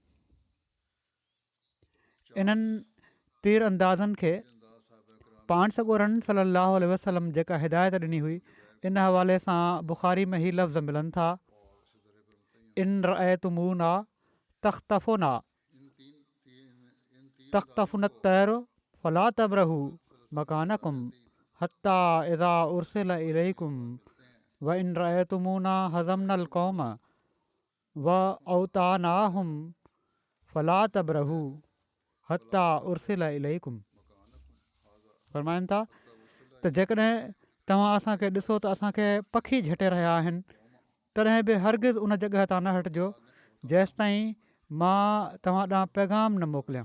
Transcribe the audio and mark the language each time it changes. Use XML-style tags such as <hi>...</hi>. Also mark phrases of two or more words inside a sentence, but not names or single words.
<sd>इन्हनि तीर अंदाज़नि खे पाण सॻोरन</sd> <ar>صلاه وسلم</ar> <sd>जेका हिदायत ॾिनी हुई, इन हवाले सां बुख़ारी में ई लफ़्ज़ मिलनि था,</sd> <ar>إن رأيتمونا تخطفنا تخطفنا الطير فلا تبرحوا مكانكم حتى إذا أرسل إليكم وإن رأيتمونا هزمنا القوم وأوطأناهم فلا تبرحوا حتى أرسل إليكم.</ar> <sd>फ़रमाइनि था त जेकॾहिं तव्हां असांखे ॾिसो त असांखे पखी झटे रहिया आहिनि, तॾहिं बि हरगिज़ उन जॻह तां न हटिजो जेसिताईं मां तव्हां ॾांहुं पैगाम न मोकिलियां।</sd>